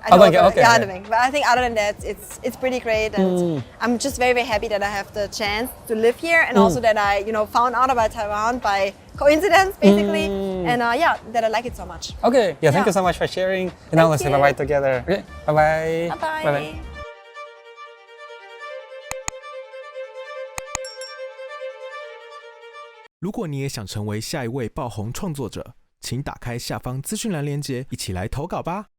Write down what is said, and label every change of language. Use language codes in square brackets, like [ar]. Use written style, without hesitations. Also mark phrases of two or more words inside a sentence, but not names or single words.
[en] And the bank. But I think other than that, it's pretty great, and I'm just very, very happy that I have the chance to live here, and also that I found out about Taiwan by coincidence, basically, and that I like it so much. Okay, thank you so much for sharing. And now let's say bye-bye together. Okay, bye-bye. Bye-bye. Bye-bye. [zh] 如果你也想成为下一位爆红创作者，请打开下方资讯栏连结，一起来投稿吧。